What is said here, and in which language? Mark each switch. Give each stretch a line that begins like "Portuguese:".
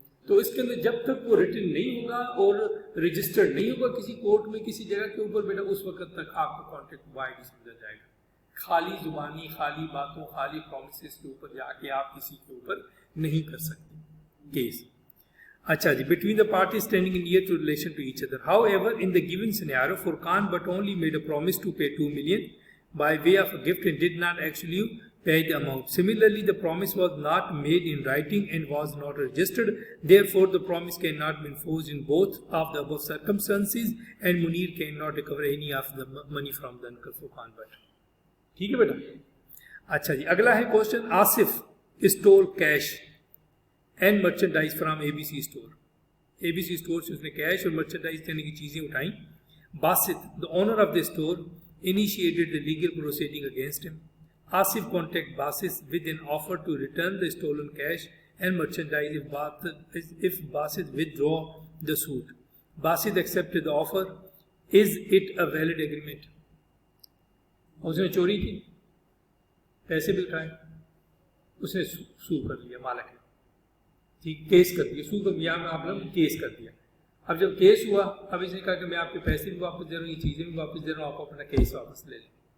Hindi: तो इसके अंदर जब तक वो रिटन नहीं होगा और रजिस्टर्ड नहीं होगा किसी कोर्ट में किसी जगह के ऊपर, बेटा उस वक्त तक आपको कॉन्ट्रैक्ट वाइड समझा जाएगा. खाली जुबानी, खाली बातों, खाली प्रॉमिसेस के ऊपर जाके आप किसी के ऊपर नहीं कर सकते केस.
English: अच्छा जी, between the parties standing in near to relation to each other. However, in the given scenario, Furqan Bhatt only made a promise to pay 2 million by way of a gift and did not actually pay the amount. Similarly, the promise was not made in writing and was not registered. Therefore, the promise cannot be enforced in both of the above circumstances, and Munir cannot recover any of the money from the uncle Furqan Bhatt.
Hindi: ठीक है बेटा. अच्छा जी, अगला है question.
English: Asif stole cash and merchandise from ABC store.
Hindi: ABC store से उसने cash और merchandise करने की चीजें उठाई.
English: Basit, the owner of the store, initiated the legal proceeding against him. Asif contacted Basit with an offer to return the stolen cash and merchandise if Basit withdraw the suit. Basit accepted the offer. Is it a valid agreement?
Hindi: उसने चोरी की, पैसे भी उठाए, उसने सू कर लिया मालिक ने. ठीक, केस कर दिया, सू कर दिया, आपने केस कर दिया. अब जब केस हुआ, अब इसने कहा कि मैं आपके पैसे भी वापस दे रहा हूँ, ये चीज़ें भी वापस दे रहा हूँ, आप अपना केस वापस ले लें.